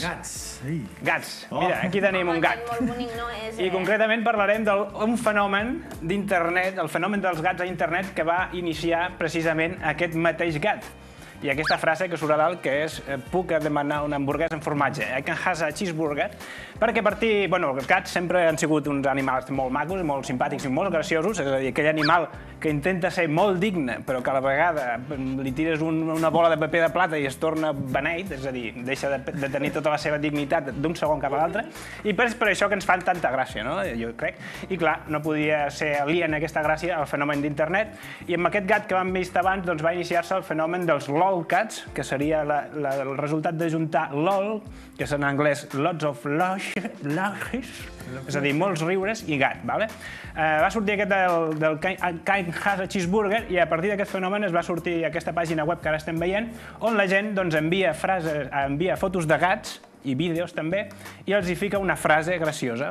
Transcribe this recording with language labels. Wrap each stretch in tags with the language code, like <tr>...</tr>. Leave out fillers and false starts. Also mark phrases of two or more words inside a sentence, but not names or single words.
<ca>Gats, mira, aquí tenim un gat. I concretament parlarem d'un fenomen d'internet, el fenomen dels gats a internet que va iniciar precisament aquest mateix gat. I aquesta frase que surt a dalt, que és puc demanar una hamburguesa amb formatge,</ca> <en>I can have a cheeseburger,</en> <ca>perquè els gats sempre han sigut uns animals molt macos, molt simpàtics i molt graciosos, és a dir, aquell animal que intenta ser molt digne, però que a la vegada li tires una bola de paper de plata i es torna beneit, és a dir, deixa de tenir tota la seva dignitat d'un segon cap a l'altre, i és per això que ens fan tanta gràcia, no? Jo crec. I clar, no podia ser alien aquesta gràcia al fenomen d'internet, i amb aquest gat que vam vist abans doncs va iniciar-se el fenomen dels lolcats, que seria el resultat de juntar lol, que és en anglès</ca> <en>lots of laughs,</en> <ca>és a dir, molts riures, i gat. Va sortir aquest del Can Has a Cheeseburger i a partir d'aquest fenomen es va sortir aquesta pàgina web que ara estem veient, on la gent envia fotos de gats i vídeos també, i els hi fica una frase graciosa.</ca>